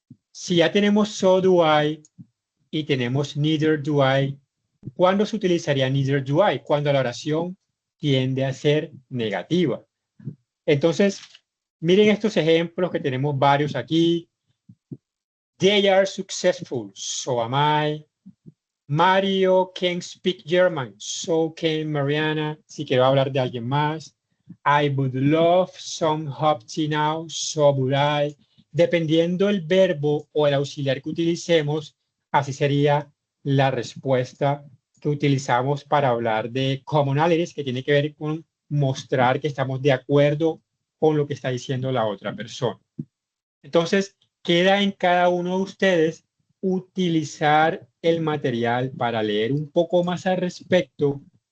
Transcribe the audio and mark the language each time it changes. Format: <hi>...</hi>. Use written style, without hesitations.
<es>Si ya tenemos</es> <en>so do I</en> <es>y tenemos</es> <en>neither do I,</en> <es>¿cuándo se utilizaría neither do I? Cuando la oración tiende a ser negativa. Entonces, miren estos ejemplos que tenemos varios aquí.</es> <en>They are successful, so am I. Mario can speak German, so can Mariana.</en> <es>Si quiero hablar de alguien más.</es> <en>I would love some hot tea now, so would I.</en> <es>Dependiendo el verbo o el auxiliar que utilicemos, así sería la respuesta que utilizamos para hablar de commonalities, que tiene que ver con mostrar que estamos de acuerdo con lo que está diciendo la otra persona. Entonces, queda en cada uno de ustedes utilizar el material para leer un poco más al respecto.</es>